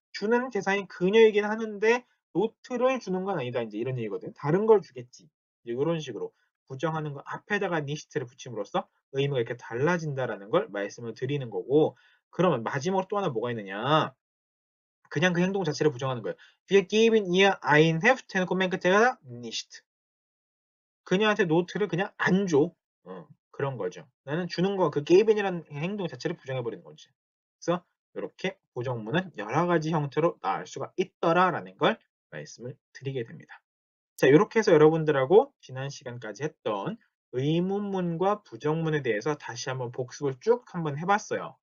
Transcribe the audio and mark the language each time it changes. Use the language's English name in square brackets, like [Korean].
[Korean] 주는 대상이 그녀이긴 하는데 노트를 주는 건 아니다. 이제 이런 얘기거든. 다른 걸 주겠지. 이제 이런 식으로 부정하는 거 앞에다가 니시트를 붙임으로써 의미가 이렇게 달라진다라는 걸 말씀을 드리는 거고 그러면 마지막으로 또 하나 뭐가 있느냐? 그냥 그 행동 자체를 부정하는 거예요. [German] Wir geben ihr ein Heft [Korean] 해놓고 맨 끝에가 [German] nicht. [Korean] 그녀한테 노트를 그냥 안 줘. 그런 거죠. 나는 주는 거, 그 게임이라는 행동 자체를 부정해버리는 거지. 그래서 이렇게 부정문은 여러 가지 형태로 나올 수가 있더라라는 걸 말씀을 드리게 됩니다. 자, 이렇게 해서 여러분들하고 지난 시간까지 했던 의문문과 부정문에 대해서 다시 한번 복습을 쭉 한번 해봤어요.